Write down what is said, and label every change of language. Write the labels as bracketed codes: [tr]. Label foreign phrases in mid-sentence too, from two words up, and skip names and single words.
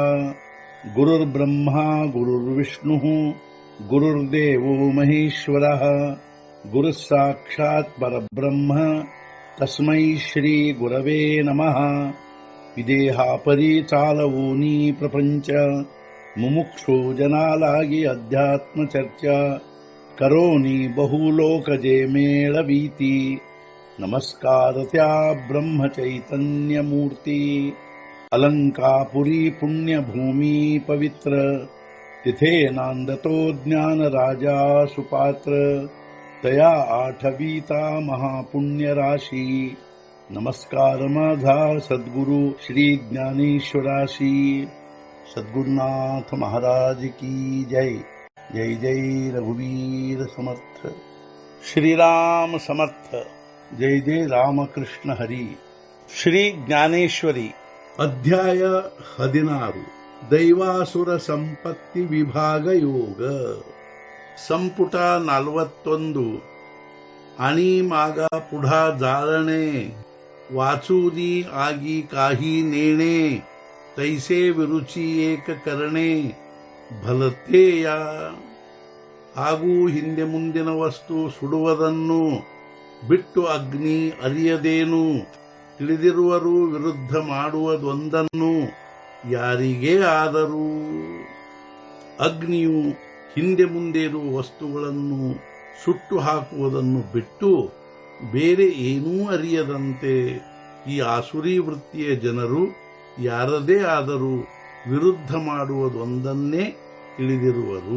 [sa] गुरुर्ब्रह्मा गुरुर्विष्णुः गुरुर्देवो महेश्वरः गुरुः साक्षात् परब्रह्म तस्मै श्री गुरवे नमः। [mr] विदेहापरि चालवूनी प्रपंच मुमुक्षु जनालागी अध्यात्म चर्चा करोनी बहुलोकजे मेळवीती। नमस्कार त्या ब्रह्म चैतन्य मूर्ती अलंकापुरी पुण्यभूमी पवित्र तिथे नांदतो ज्ञान राजा सुपात्र तया आठवीता महापुण्य राशी। नमस्कार माझा सद्गुरु श्री ज्ञानेश्वराशी। [hi] सद्गुरुनाथ महाराज की जय। [mr] जय जय रघुवीर समर्थ। श्रीराम समर्थ। जय जय रामकृष्ण हरी। [kn] ಶ್ರೀ ಜ್ಞಾನೇಶ್ವರಿ ಅಧ್ಯಾಯ 16 ದೈವಾಸುರ ಸಂಪತ್ತಿ ವಿಭಾಗ ಯೋಗ ಸಂಪುಟ 41 [mr] आणि मागा पुढा जाळणे वाचुनी आगी काही नेणे तैसे विरुची एक करणे भलते या। [kn] ಹಾಗೂ ಹಿಂದೆ ಮುಂದಿನ ವಸ್ತು ಸುಡುವುದನ್ನು ಬಿಟ್ಟು ಅಗ್ನಿ ಅರಿಯದೇನು ತಿಳಿದಿರುವರು ವಿರುದ್ಧ ಮಾಡುವುದೊಂದನ್ನು ಯಾರಿಗೇ ಆದರೂ। ಅಗ್ನಿಯು ಹಿಂದೆ ಮುಂದೆ ಇರುವ ವಸ್ತುಗಳನ್ನು ಸುಟ್ಟು ಹಾಕುವುದನ್ನು ಬಿಟ್ಟು ಬೇರೆ ಏನೂ ಅರಿಯದಂತೆ ಈ ಆಸುರಿ ವೃತ್ತಿಯ ಜನರು ಯಾರದೇ ಆದರೂ ವಿರುದ್ಧ ಮಾಡುವುದೊಂದನ್ನೇ ತಿಳಿದಿರುವರು।